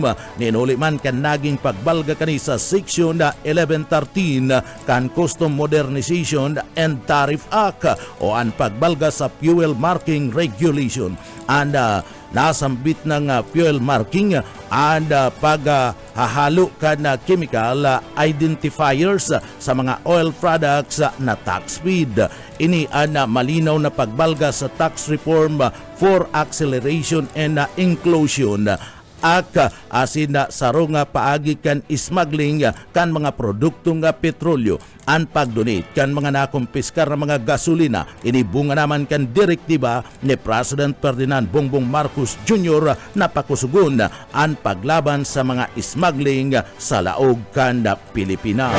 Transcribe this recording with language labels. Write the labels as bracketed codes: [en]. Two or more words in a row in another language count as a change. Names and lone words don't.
[bik] ninuli man kan naging pagbalga kani sa Section 1113 kan Custom Modernization and Tariff Act o ang pagbalga sa [en] fuel marking regulation [bik] and nasambit ng [en] fuel marking [bik] and paghahalo ka na [en] chemical identifiers [bik] sa mga [en] oil products [bik] na [en] tax speed. [bik] Ini ang malinaw na pagbalga sa tax reform for acceleration and inclusion. asin na sarong nga paagi kan smuggling kan mga produkto nga petrolyo an pagdonate kan mga nakumpiskar na mga gasolina inibunga naman kan direktiba ni President Ferdinand Bongbong Marcos Jr. na pakusugon an paglaban sa mga smuggling sa laog kan Pilipinas.